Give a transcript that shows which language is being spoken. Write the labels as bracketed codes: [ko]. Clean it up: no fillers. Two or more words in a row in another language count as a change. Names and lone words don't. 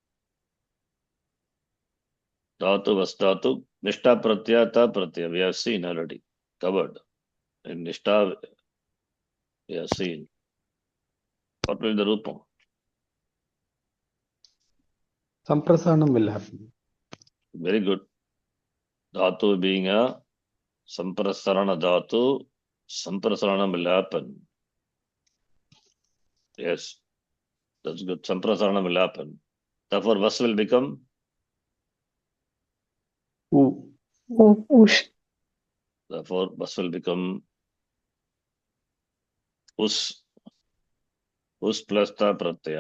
[sa] Dhatu was dhatu, nishta pratyaya, ta pratyaya. [en] We have seen already, covered. In nishta, we have seen. What will be the rupam? Samprasanam will happen. Very good. Dhatu being a samprasarana dhatu, samprasaranam will happen. Yes, that's good. Samprasaranam will happen. Therefore, vas will become Ush. Therefore, vas will become us plus [sa] ta pratyaya.